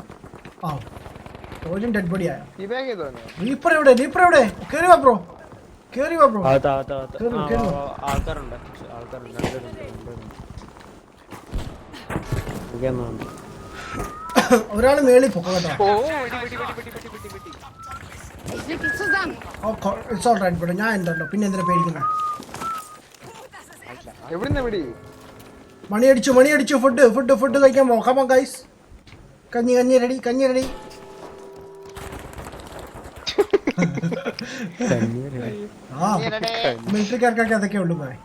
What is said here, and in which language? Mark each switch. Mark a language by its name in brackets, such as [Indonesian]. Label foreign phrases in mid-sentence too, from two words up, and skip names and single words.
[Malayalam] സോജൻ [English] dead body [Malayalam] ആയ. റീപ്പർ എവിടെ? കേറി വാ ബ്രോ. ആൾക്കാരുണ്ട്. ഒരാള് മേളിൽ പൊക്ക കേട്ടോ. [German] Ich leg dich zusammen. [English] it's all right bro. [Malayalam] ഞാൻ ഉണ്ടല്ലോ, പിന്നെ എന്തിനാ പേടിക്കുന്നത്? എവിടുന്ന വെടി? മണി അടിച്ചു. ഫുഡ് കഴിക്കാൻ പോകാം ഗൈസ്. കഞ്ഞി റെഡി. ആ മിലിറ്ററിക്കാർക്കൊക്കെ അതൊക്കെ ഉള്ളു പോയി.